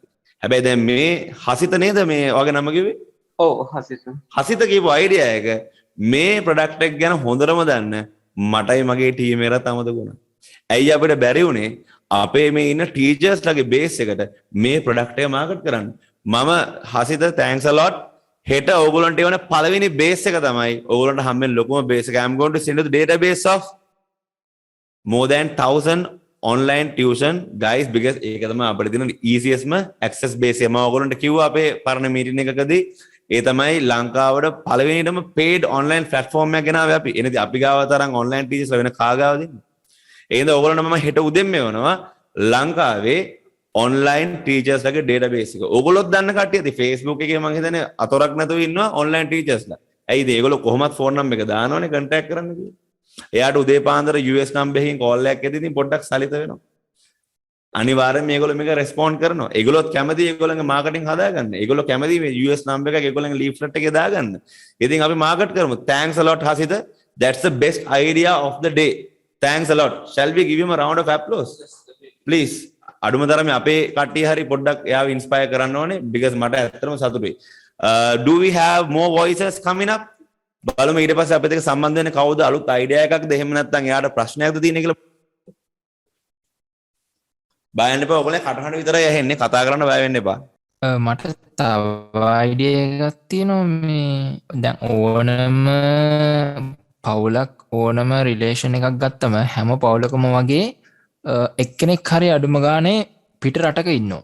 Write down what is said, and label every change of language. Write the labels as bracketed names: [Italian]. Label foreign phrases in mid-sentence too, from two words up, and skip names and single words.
[Sinhala] හැබැයි දැන් මේ හසිත නේද මේ වගේ නම කිව්වේ? ඔව් හසිත කියපු අයිඩියා එක මේ ප්‍රොඩක්ට් එක ගැන හොඳටම දන්න මටයි මගේ ටීම් එකට අමතක වුණා. ඇයි අපිට බැරි වුණේ අපේ මේ ඉන්න ටීචර්ස් ලගේ බේස් එකට මේ ප්‍රොඩක්ට් එක මාකට් කරන්න. මම හසිත [English] thanks a lot. [Sinhala] හෙට ඕගොල්ලන්ට එවන පළවෙනි බේස් එක තමයි ඕගොල්ලන්ට හම්බෙන ලොකුම බේස් එක. [English] I'm going to send you the database of more than 1000 online tuition guys because [Sinhala] ඒක තමයි අපිට තියෙන [English] easiest access base එක. [Sinhala] මම ඕගොල්ලන්ට කිව්වා අපේ පරණ මීටින් එකකදී ඒ තමයි ලංකාවට පළවෙනිටම [English] paid online platform [Sinhala] එකක් ගෙනාවේ අපි. එනදී අපි ගාව තරම් [English] online teachers [Sinhala] වෙන කාගාවද ඉන්නේ? ඒ හින්දා ඕගොල්ලන්ට මම හෙට උදෙන් මෙවනවා ලංකාවේ [English] online teachers [Sinhala] ලගේ database එක. ඕගොල්ලොත් දන්න කට්ටිය ඇති Facebook එකේ මම හිතන්නේ අතොරක් නැතුව ඉන්නවා [English] online teachers [Sinhala] ලා. ඇයිද ඒගොල්ලෝ කොහොමත් [English] phone number [Sinhala] එක දානවනේ contact කරන්න කියලා. එයාට උදේ පාන්දර [English] US number [Sinhala] එකකින් call එකක් එද්දී ඉතින් පොඩ්ඩක් සලිත වෙනවා. අනිවාර්යෙන් මේගොල්ලෝ මේක රෙස්පොන්ඩ් කරනවා. ඒගොල්ලොත් කැමති ඒගොල්ලන්ගේ මාකටිං හදාගන්න. ඒගොල්ලෝ කැමති මේ [English] US number [Sinhala] එකක් ඒගොල්ලන්ගේ leaflet එකේ දාගන්න. ඉතින් අපි මාකට් කරමු. [English] Thanks a lot හසිත. That's the best idea of the day. Thanks a lot. Shall we give him a round of applause? Please. [Sinhala] අඩුම තරමේ අපේ කට්ටිය හරි පොඩ්ඩක් එයාව ඉන්ස්පයර් කරන්න ඕනේ because මට ඇත්තටම සතුටුයි. [English] Do we have more voices coming up? [Sinhala] බලමු ඊට පස්සේ අපිට ඒක සම්බන්ධ වෙන කවුද අලුත් අයිඩියා එකක්ද එහෙම නැත්නම් එයාට ප්‍රශ්නයක්ද තියෙන්නේ කියලා බයන්න එපා. ඔයගොල්ලෝ කටහඬ විතරයි ඇහෙන්නේ. කතා කරන්න බය වෙන්න එපා. මට තව අයිඩියා එකක් තියෙනවා මේ දැන් ඕනම පවුලක් ඕනම රිලේෂන් එකක් ගත්තම හැම පවුලකම වගේ එක්කෙනෙක් හරි අඩුම ගානේ පිට රටක ඉන්නවා.